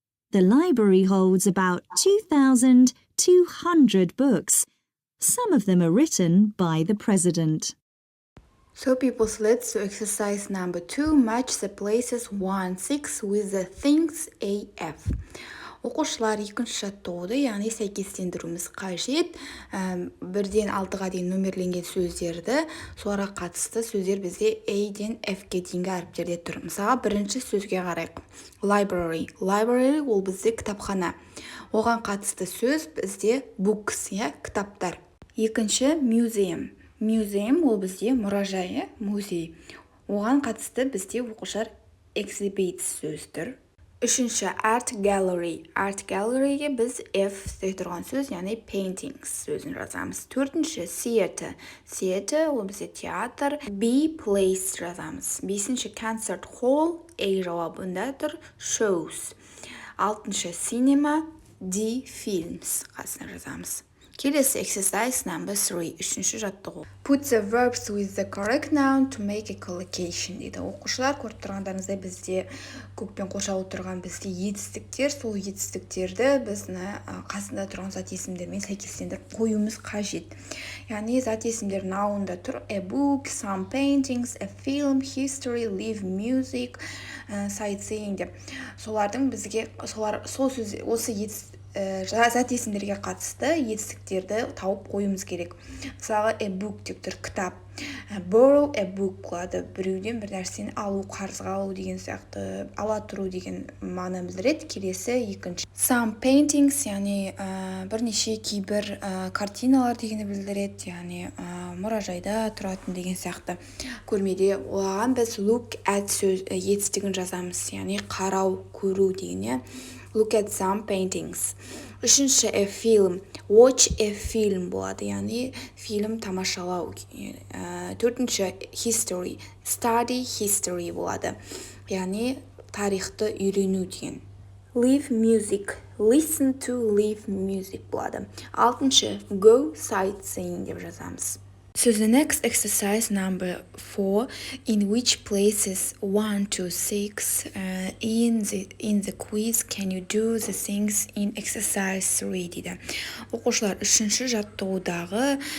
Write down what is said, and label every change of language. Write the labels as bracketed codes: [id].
[en] The library holds about 2,200 books. Some of them are written by the president. So people, let's do exercise number 2, match the places 1-6 with the things AF. [kk] Оқушылар екінші жаттығуды, яғни сәйкестендіруіміз қажет. Бірден 6-ға дейін нөмірленген сөздерді, соларға қатысты сөздер бізде A-ден F-ке дейінгі әріптерде тұр. Мысалға, бірінші сөзге қарайық. [en] Library. [kk] Library ол бізде кітапхана. Оған қатысты сөз бізде books, кітаптар. Екінші museum. Museum ол бізде мұражай, музей. Оған қатысты бізде оқушылар exhibits сөз тұр. Үшінші art gallery. Art galleryге біз F тұрған сөз, яғни paintings сөзін жазамыз. Төртінші theater. Theater ол бізде театр. B place жазамыз. Бесінші concert hall. A жауабында тұр shows. Алтыншы cinema. D films қасына жазамыз. Келесі [en] exercise number 3, [kk] үшінші жаттығу. [en] Put the verbs with the correct noun to make a collocation [kk] дейді. Оқушылар көріп тұрғандарыңыздай бізде көкпен қоршалып тұрған бізде етістіктер, сол етістіктерді бізді қасында тұрған зат есімдермен сәйкестендіріп қоюымыз қажет. Яғни зат есімдер nounда тұр: [en] a book, some paintings, a film, history, live music, sightseeing [kk] деп. Солардың бізге осы зат есімдерге қатысты етістіктерді тауып қоюымыз керек. Мысалы, a book деп тұр, кітап. [en] Borrow a book [kk] болады. Біреуден бір нәрсені алу, қарызға алу деген сияқты, ала тұру деген мағына білдіреді. Келесі екінші. [en] Some paintings, [kk] яғни бірнеше кейбір картиналар дегенді білдіреді, яғни мұражайда тұратын деген сияқты. Көрмеде оған біз [en] look at [kk] сөз етістігін жазамыз, яғни қарау, көру деген. [en] Look at some paintings. [kk] Үшінші a film. [en] Watch a film [kk] болады, яғни фильм тамашалау. Төртінші history. [en] Study history [kk] болады, яғни тарихты үйрену деген. [en] Live music. Listen to live music [kk] болады. Алтыншы [en] go sightseeing [kk] деп жазамыз. [en] So the next exercise number 4, in which places 1-6 in the quiz can you do the things in exercise 3 [kk] дейді. Оқушылар үшінші жаттығудағы